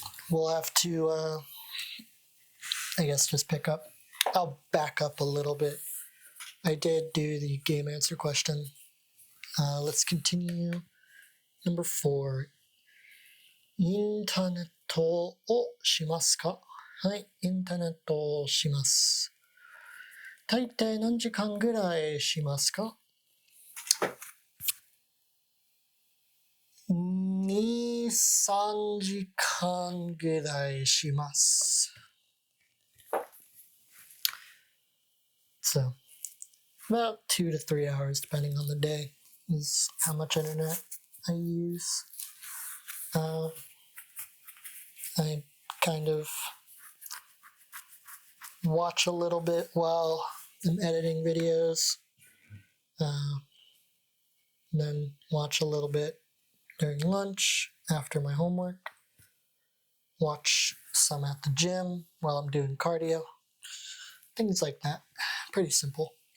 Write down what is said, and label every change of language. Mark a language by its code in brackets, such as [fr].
[en] We'll have to, I guess, just pick up. I'll back up a little bit. I did do the game answer question. Let's continue. Number 4. [ja] インターネットをしますか？はい、インターネットをします。大抵何時間ぐらいしますか？2、3時間ぐらいします。 [en] So, about 2 to 3 hours depending on the day is how much internet I use. I kind of watch a little bit while I'm editing videos, then watch a little bit during lunch after my homework, watch some at the gym while I'm doing cardio, things like that. Pretty simple.